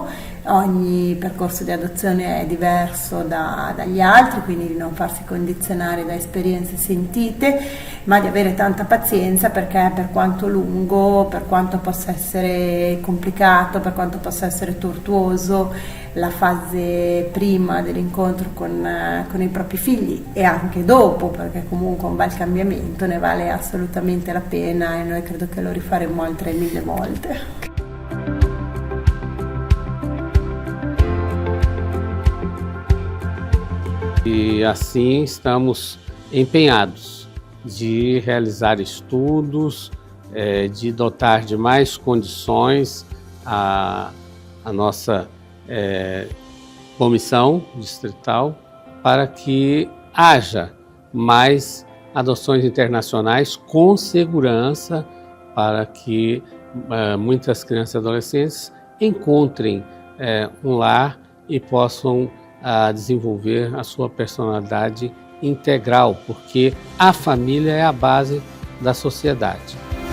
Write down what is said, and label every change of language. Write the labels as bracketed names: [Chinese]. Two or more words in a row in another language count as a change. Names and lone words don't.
[Italian] Ogni percorso di adozione è diverso dagli altri, quindi di non farsi condizionare da esperienze sentite, ma di avere tanta pazienza, perché per quanto lungo, per quanto possa essere complicato, per quanto possa essere tortuoso, la fase prima dell'incontro con i propri figli e anche dopo, perché comunque un bel cambiamento, ne vale assolutamente la pena, e noi credo che lo rifaremo altre 1000 volte. [Portuguese] E assim estamos empenhados de realizar estudos, de dotar de mais condições a nossa comissão distrital, para que haja mais adoções internacionais com segurança, para que muitas crianças e adolescentes encontrem um lar e possam desenvolver a sua personalidade integral, porque a família é a base da sociedade.